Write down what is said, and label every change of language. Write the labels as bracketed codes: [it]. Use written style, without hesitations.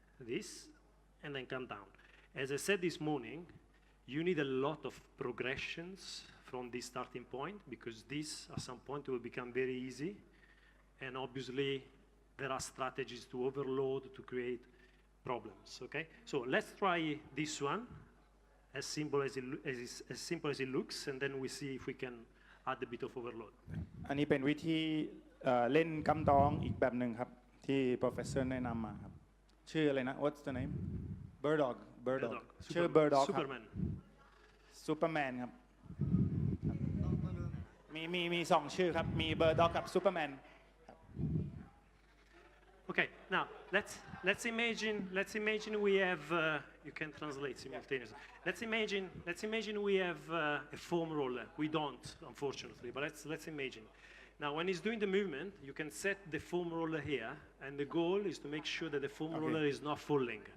[en] This, and then come down. As I said this morning, you need a lot of progressions from this starting point because this, at some point, will become very easy. And obviously, there are strategies to overload to create problems, okay? So let's try this one, as simple as it looks, and then we see if we can add a bit of overload. [th] อันนี้เป็นวิธีเล่นกำดองอีกแบบหนึ่งครับ ที่ professor แนะนำมาครับ ชื่ออะไรนะ [en] What's the name [th] Bird Dog [en] Dog. [th] ชื่อ Bird Dog ครับ [en] Superman. [th] Superman ครับ มี2 ชื่อครับ มี Bird Dog กับ Superman [en] Okay, now let's imagine we have you can translate simultaneously. Let's imagine we have a foam roller. We don't, unfortunately, but let's imagine. Now, when he's doing the movement, you can set the foam roller here, and the goal is to make sure that the foam roller is not falling.